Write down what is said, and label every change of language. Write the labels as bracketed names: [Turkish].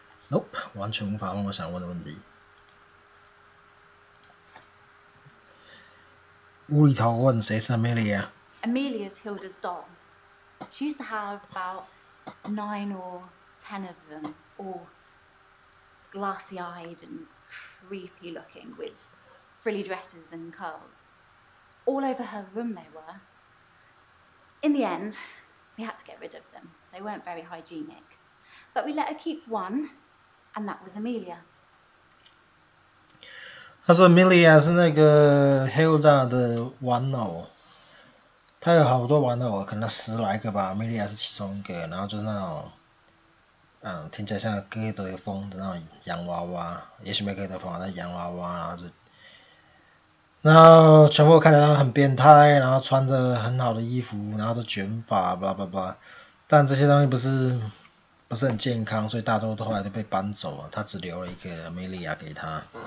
[Chinese] Nope， 完全无法问我想问的问题。无厘头问谁是 Amelia？ [English] Amelia's Hilda's doll. She used to have about 9 or 10 of them, all glassy-eyed and creepy looking, with frilly dresses and curls. All over her room they were. In the end, we had to get rid of them. They weren't very hygienic. But we let her keep one, and that was Amelia. [Chinese] 他说 Amelia 是那个 Hilda 的玩偶，他有好多玩偶，可能10来个吧 ，Amelia 是其中一个，然后就是那种，听起来像哥德风的那种洋娃娃，也许没哥德风，但洋娃娃，然后全部看起来很变态，然后穿着很好的衣服，然后都卷发， blah blah blah，但这些东西不是很健康，所以大多都后来都被搬走了，他只留了一个 Amelia 给他。